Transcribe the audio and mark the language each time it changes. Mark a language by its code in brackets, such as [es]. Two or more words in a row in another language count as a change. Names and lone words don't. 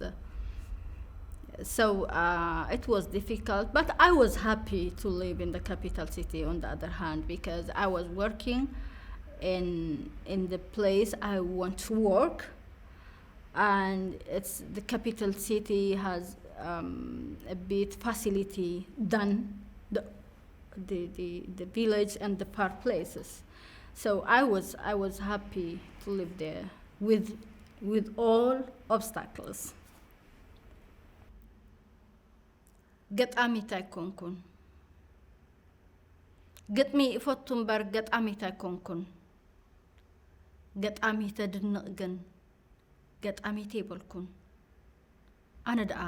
[en] So it was difficult, but I was happy to live in the capital city on the other hand, because I was working in the place I want to work, and it's the capital city has a bit facility than the village and the park places. So I was happy to live there with all obstacles. [ti] ገጣሚት ኣይኮንኩን ገጥሚ እፈቱ እምበር ገጣሚት ኣይኮንኩን ገጣሚት ድንቕ ግን ገጣሚት ይበልኩን ኣነ ደኣ